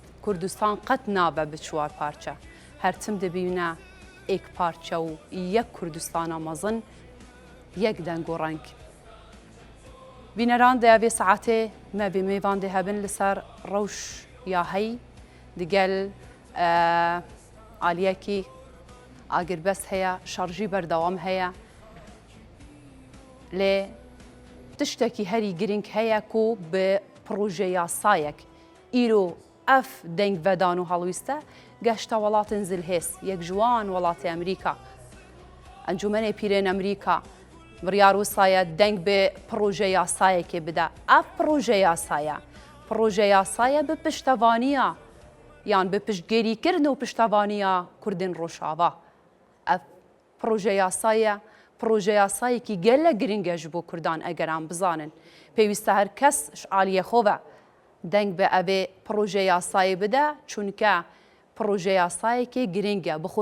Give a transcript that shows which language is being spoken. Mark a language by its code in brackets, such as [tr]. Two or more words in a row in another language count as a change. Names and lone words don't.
[ku] Kurdistan qet nabe bi çwar parçe. Her tim dibîne ek parçe û yek Kurdistana mezin, yek deng û reng. Bîneran de vê saetê me bê mêvan dê hebin li ser rewş ya hey digel aliyekî ئاگربەست هەیە شەڕژی بەردەوام هەیە لێ تشتێکی هەری گرنگ هەیە و بە پرۆژە یاسایەک ئیرۆ ئەف دەنگڤەدان و هەڵویستە گەشتە وڵاتن زلهێس یەک جوان وڵاتی ئەمریکا ئەنجومەنێ پیرێن ئەمریکا بڕیار وسایە دەنگ بێ پرۆژە یاسایەکێ بدە ئەف پرۆژە یاسایە بە پشتەوانیە یان بە پشتگیریکردن و پشتەوانیە کوردên Rojava ev proje yasayê yasayekî gelek giring e ji bo Kurdan eger em bizanin pêwîst e her kes ji aliyê xwe ve deng bi evê proje yasayê bide çunke proje yasayekê giring e bi